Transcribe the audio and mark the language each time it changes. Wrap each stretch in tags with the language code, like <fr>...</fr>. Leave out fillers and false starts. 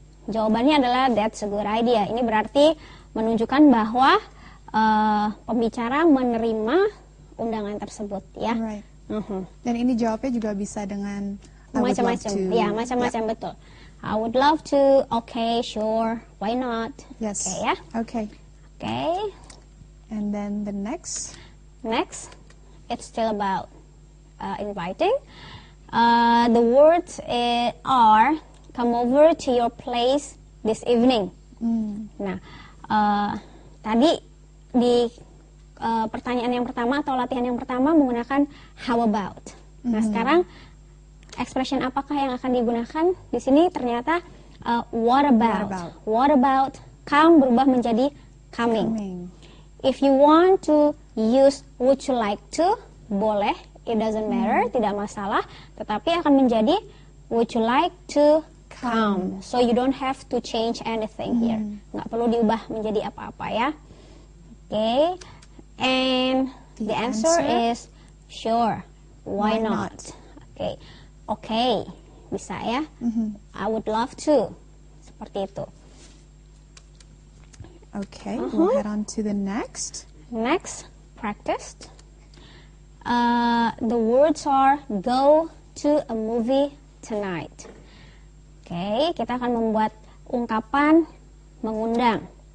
<id>Jawabannya adalah</id> <en>that's a good idea.</en> <id>Ini berarti menunjukkan bahwa pembicara menerima undangan tersebut, ya.</id> <en>Right.</en> <id>Dan ini jawabnya juga bisa dengan</id> <en>I would love</en> <id>Macam-macam, ya, macam-macam, betul.</id> <en>I would love to, okay, sure, why not? Yes. Okay, ya. Okay. Okay. And then the next. Next, it's still about inviting. The words are come over to your place this evening.</en> <id>Nah, tadi di pertanyaan yang pertama atau latihan yang pertama menggunakan how about. Nah, sekarang expression apakah yang akan digunakan? Di sini ternyata what about.</id> <en>What about come</en> <id>berubah menjadi coming.</id> <en>If you want to use would you like to, boleh, it doesn't matter,</en> <id>tidak masalah, tetapi akan menjadi</id> <en>would you like to come. So you don't have to change anything here.</en> <id>Nggak perlu diubah menjadi apa-apa ya.</id> <en>Okay. And the answer is sure. Why not? Okay. Okay.</en> <id>Bisa ya.</id> <en>I would love to. Seperti itu. Okay, we'll head on to the next. Next, practice. The words are go to a movie tonight.</en> <id>Oke, kita akan membuat ungkapan mengundang.</id>